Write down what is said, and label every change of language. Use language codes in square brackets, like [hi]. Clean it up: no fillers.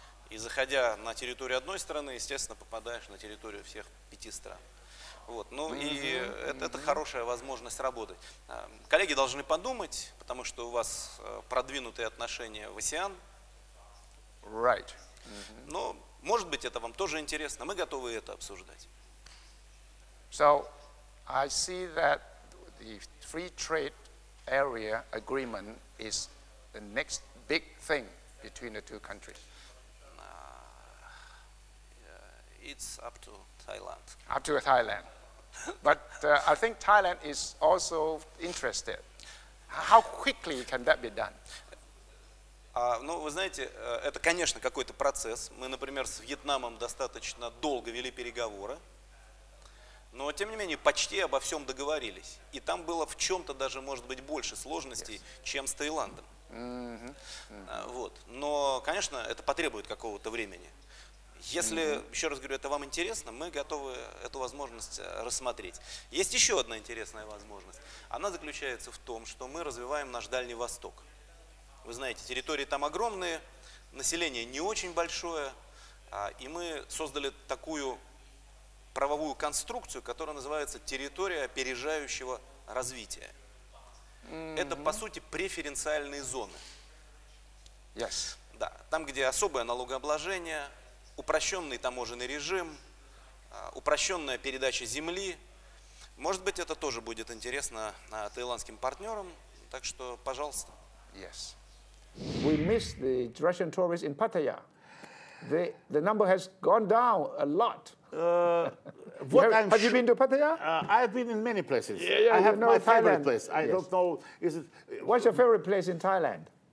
[ru] И заходя на территорию одной страны, естественно, попадаешь на территорию всех 5 стран. Вот. Ну и это хорошая возможность работать. Коллеги должны подумать, потому что у вас продвинутые отношения в АСЕАН. [en] Right. [ru] Но, может быть, это вам тоже интересно. Мы готовы это обсуждать. [en] So, I see that the free trade area agreement is the next big thing between the two countries. It's up to Thailand. Up to Thailand. But I think Thailand is also interested. How quickly can that be done? [ru] Ну, вы знаете, это, конечно, какой-то процесс. Мы, например, с Вьетнамом достаточно долго вели переговоры, но, тем не менее, почти обо всем договорились. И там было в чем-то даже, может быть, больше сложностей, чем с Таиландом. Вот. Но, конечно, это потребует какого-то времени. Если, еще раз говорю, это вам интересно, мы готовы эту возможность рассмотреть. Есть еще одна интересная возможность. Она заключается в том, что мы развиваем наш Дальний Восток. Вы знаете, территории там огромные, население не очень большое, и мы создали такую правовую конструкцию, которая называется территория опережающего развития. Это, по сути, преференциальные зоны. [en] Yes. [ru] Да, там, где особое налогообложение, упрощенный таможенный режим, упрощенная передача земли. Может быть, это тоже будет интересно таиландским партнерам, так что, пожалуйста. [en] Yes. We miss the Russian tourists in Pattaya. The number has gone down a lot. Have you been to Pattaya? I've been in many places. Yeah, I have my favorite Thailand. place. I don't know. Is it? What's your favorite place in Thailand?